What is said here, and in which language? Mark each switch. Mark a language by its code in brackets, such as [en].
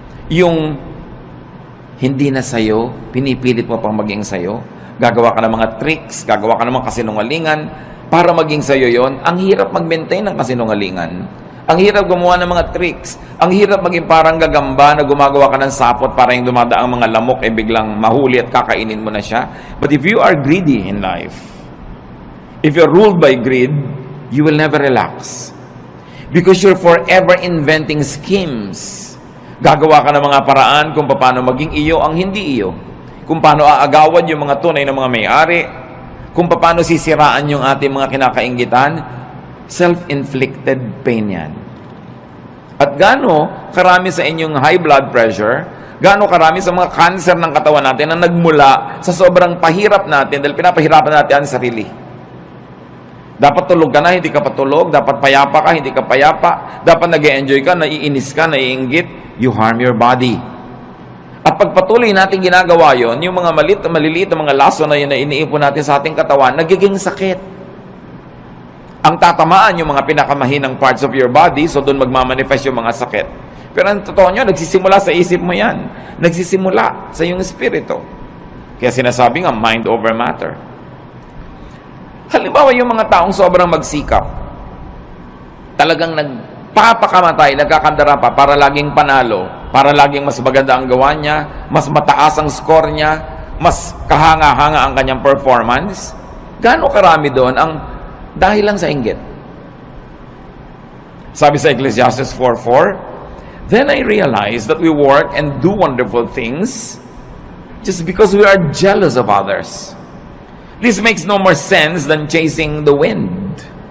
[tl] Yung hindi na sayo, pinipilit mo pang maging sayo, gagawa ka ng mga tricks, gagawa ka ng mga kasinungalingan, para maging sayo yon. Ang hirap mag-maintain ng kasinungalingan. Ang hirap gumawa ng mga tricks. Ang hirap maging parang gagamba na gumagawa ka ng sapot para yung dumadaang mga lamok biglang mahuli at kakainin mo na siya. [en] But if you are greedy in life, if you're ruled by greed, you will never relax. Because you're forever inventing schemes. [tl] Gagawa ka ng mga paraan kung paano maging iyo ang hindi iyo. Kung paano aagawad yung mga tunay na mga may-ari. Kung paano sisiraan yung ating mga kinakainggitan. [en] Self-inflicted pain yan. [tl] At gaano karami sa inyong high blood pressure, gaano karami sa mga cancer ng katawan natin na nagmula sa sobrang pahirap natin dahil pinapahirapan natin ang sarili. Dapat tulog ka na, hindi ka patulog. Dapat payapa ka, hindi ka payapa. Dapat nag-e-enjoy ka, naiinis ka, naiinggit. [en] You harm your body. [tl] At pagpatuloy natin ginagawa yon, yung mga maliliit na mga laso na yun na iniipon natin sa ating katawan, nagiging sakit. Ang tatamaan yung mga pinakamahinang [en] parts of your body, [tl] so doon magmamanifest yung mga sakit. Pero ang totoo nyo, nagsisimula sa isip mo yan. Nagsisimula sa iyong espiritu. Kaya sinasabi nga, [en] mind over matter. [tl] Halimbawa, yung mga taong sobrang magsikap, talagang nagpapakamatay, nagkakandara pa para laging panalo, para laging mas maganda ang gawa niya, mas mataas ang score niya, mas kahanga-hanga ang kanyang performance. Gaano karami doon ang dahil lang sa inggit? Sabi sa [en] Ecclesiastes 4:4, "Then I realized that we work and do wonderful things just because we are jealous of others. This makes no more sense than chasing the wind."